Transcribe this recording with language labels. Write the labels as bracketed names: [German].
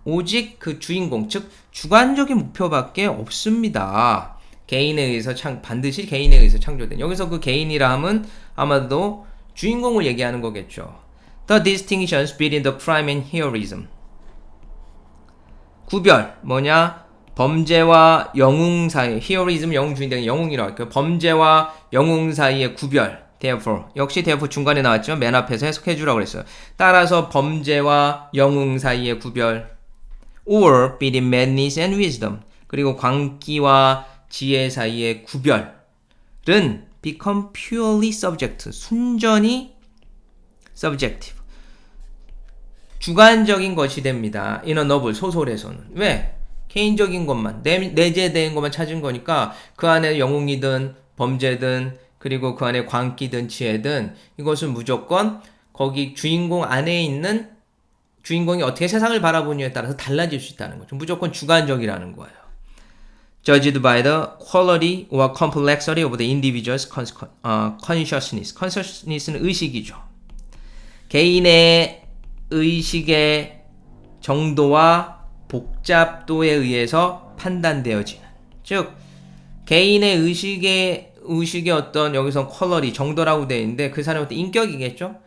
[Korean] 오직 그 주인공, 즉 주관적인 목표밖에 없습니다. 반드시 개인에 의해서 창조된. 여기서 그 개인이라 함은 아마도 주인공을 얘기하는 거겠죠. [English] The distinctions between the crime and heroism. [Korean] 구별, 뭐냐? 범죄와 영웅 사이, heroism 영웅 주인공이 영웅이라고 할게요. 범죄와 영웅 사이의 구별. [English] therefore. [Korean] 역시 therefore 중간에 나왔지만 맨 앞에서 해석해주라고 그랬어요. 따라서 범죄와 영웅 사이의 구별. [English] or between madness and wisdom. [Korean] 그리고 광기와 지혜 사이의 구별은 [English] become purely subjective. [Korean] 순전히 subjective. 주관적인 것이 됩니다. [English] in a novel, [Korean] 소설에서는. 왜? 개인적인 것만, 내재된 것만 찾은 거니까 그 안에 영웅이든 범죄든 그리고 그 안에 광기든 지혜든 이것은 무조건 거기 주인공 안에 있는 주인공이 어떻게 세상을 바라보느냐에 따라서 달라질 수 있다는 거죠. 무조건 주관적이라는 거예요. [English] Judged by the quality or complexity of the individual's consciousness. [Korean] consciousness는 의식이죠. 개인의 의식의 정도와 복잡도에 의해서 판단되어지는. 즉, 개인의 의식의 어떤 여기서 퀄러리, 정도라고 되어 있는데 그 사람의 어떤 인격이겠죠?